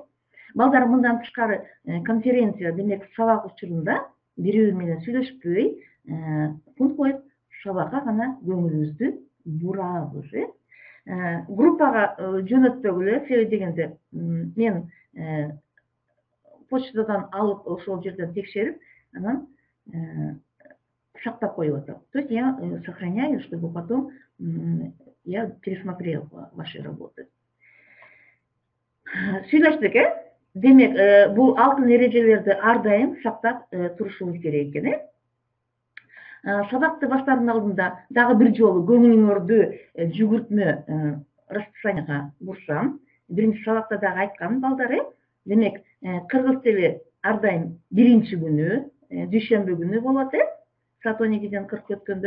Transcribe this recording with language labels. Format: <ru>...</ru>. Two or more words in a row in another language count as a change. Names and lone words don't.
<ky>Балдар мындан тышкары конференция, демек сабак учурунда бири-бири менен сүйлөшпөй, пункт коюп, сабакка гана көңүлүбүздү бурабыз. Группага жөнөтпөгүлө, себеби дегенде мен почтадан алып ошол жерден текшерип, анан сактап коюп атам.</ky> <ru>То есть я сохраняю, чтобы потом я пересмотрел ваши работы.</ru> <ky>Сүйлөштүк, демек, бул алтын эрежелерди ар дайым сактап турушубуз керек экен. Сабакты баштаардын алдында дагы бир жолу көңүлүңөрдү жүгүртмө расписанияга бурсам, биринчи сабакта дагы айткам балдар, демек, кыргыз тили ар дайым биринчи күнү, дүйшөмбү күнү болот, саат 12-ден 40 өткөндө.</ky>